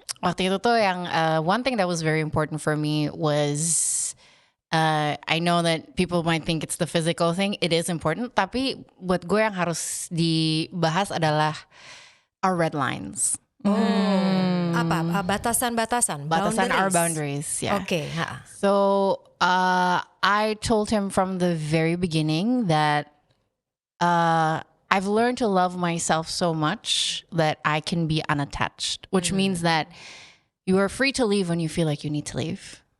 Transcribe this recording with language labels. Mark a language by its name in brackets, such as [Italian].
[Indonesian] Waktu itu tuh yang [English] one thing that was very important for me was I know that people might think it's the physical thing. It is important, [Indonesian] tapi buat gue yang harus dibahas adalah [English] our red lines. [Indonesian] Apa? Batasan-batasan. Batasan [English] our boundaries. Yeah. [Indonesian] Oke. [English] So I told him from the very beginning that I've learned to love myself so much that I can be unattached, which means that you are free to leave when you feel like you need to leave.